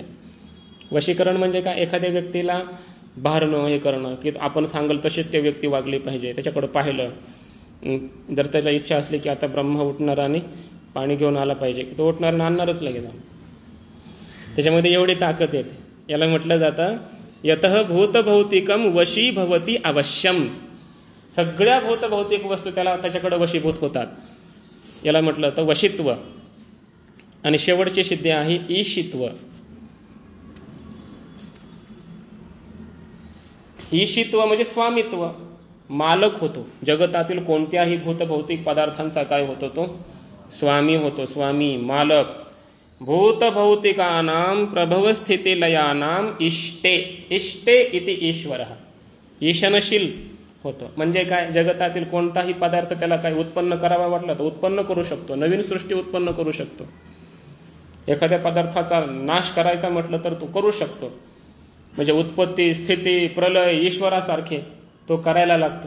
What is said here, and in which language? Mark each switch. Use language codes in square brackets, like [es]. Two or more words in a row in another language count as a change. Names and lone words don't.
[mr] वशीकरण म्हणजे काय, एखाद्या व्यक्तीला भारणं, हे करणं की आपण सांगल तशीच त्या व्यक्ती वागली पाहिजे. त्याच्याकडे पाहिलं, जर त्याला इच्छा असली की आता ब्रह्मा उठणार आणि पाणी घेऊन आला पाहिजे, तो उठणार आणि आणणारच लगेच. त्याच्यामध्ये एवढी ताकद येते. याला म्हटलं जातं [sa] यतः भूतभौतिकम वशी भवती अवश्यम. [mr] सगळ्या भूतभौतिक वस्तू त्याच्याकडे वशीभूत होतात. याला म्हटलं जातं वशित्व. आणि शेवटची सिद्धी आहे ईशित्व. ईशित्व म्हणजे स्वामित्व, मालक होतो. जगतातील कोणत्याही भूतभौतिक पदार्थांचा काय होतो, तो स्वामी होतो. स्वामी, मालक. [sa] भूतभौतिकानां प्रभवस्थितिलयानां इष्टे. इष्टे इति ईश्वरः. [mr] ईशनशील होतं. म्हणजे काय, जगतातील कोणताही पदार्थ त्याला काही उत्पन्न करावा वाटला तर उत्पन्न करू शकतो, नवीन सृष्टी उत्पन्न करू शकतो. एखाद्या पदार्थाचा नाश करायचा म्हटलं तर तो करू शकतो. म्हणजे उत्पत्ती, स्थिती, प्रलय ईश्वरासारखे तो करायला लागतो.